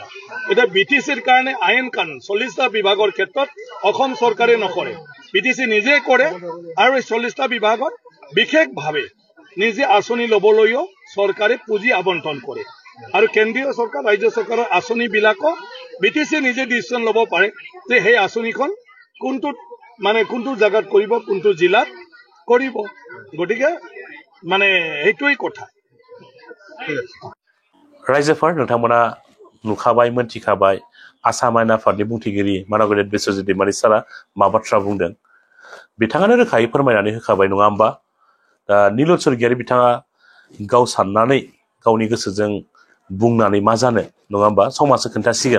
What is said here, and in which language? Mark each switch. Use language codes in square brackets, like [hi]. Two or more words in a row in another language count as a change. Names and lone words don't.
[as] এতিয়া BTCৰ কাৰণে আইন কানুন 40টা বিভাগৰ ক্ষেত্ৰত অসম চৰকাৰে নকৰে, BTC নিজে কৰে আৰু এই 40টা বিভাগত বিশেষভাৱে নিজে আঁচনি ল'বলৈও চৰকাৰে পুঁজি আবণ্টন কৰে আৰু কেন্দ্ৰীয় চৰকাৰ ৰাজ্য চৰকাৰৰ আঁচনিবিলাকো BTC নিজে ডিচিশ্যন ল'ব পাৰে যে সেই আঁচনিখন কোনটো জাগাত কৰিব, কোনটো জিলাত কৰিব। গতিকে সেইটোৱেই কথা। [brx] रायजोफोर नोंथांमोना नुखाबाय मोनथिखाबाय आसाम आयेन आफादनि बुंथिगिरि मानगेजेर बिश्वजित दैमारि सारा मा बाथ्रा बुंदों बिथाङानो रोखायै फोरमायनानै होखाबाय नङा होमबा। दा नीलय स्वर्गियारि बिथाङा गाव साननानै गावनि गोसोजों बुंनानै मा जानो नङा होमबा, समाजसो खोन्थासिगोन।